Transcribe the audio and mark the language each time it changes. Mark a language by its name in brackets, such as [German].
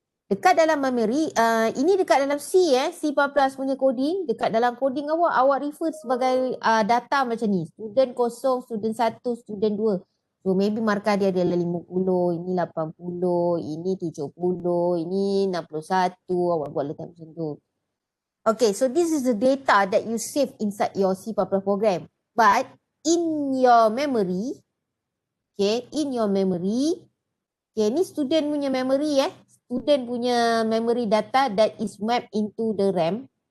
[Malay] Dekat dalam memory, ini dekat dalam C, C++ punya coding. Dekat dalam coding awak refer sebagai data macam ni. Student kosong, student 1, student 2. So, maybe markah dia adalah 50, ini 80, ini 70, ini 61. Awak buat letak macam tu. [English] Okay, so this is the data that you save inside your C++ program. But in your memory, okay, [Malay] ni student punya memory, [English] student punya memory data that is mapped into the RAM.